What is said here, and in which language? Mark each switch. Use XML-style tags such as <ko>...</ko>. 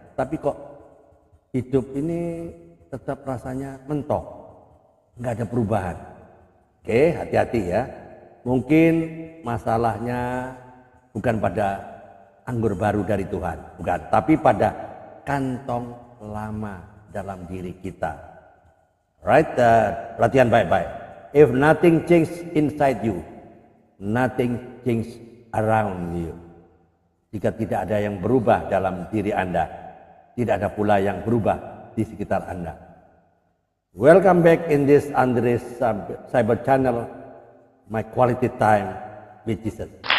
<id>Tapi kok hidup ini tetap rasanya mentok, nggak ada perubahan. Oke, hati-hati ya. Mungkin masalahnya bukan pada anggur baru dari Tuhan, bukan, tapi pada kantong lama dalam diri kita. Right? Perhatian baik-baik.</id> <en>If nothing change inside you, nothing change around you.</en> <id>Jika tidak ada yang berubah dalam diri Anda, tidak ada pula yang berubah di sekitar Anda.</id> <en>Welcome back in this Andres Cyber Channel, my quality time with Jesus.</en>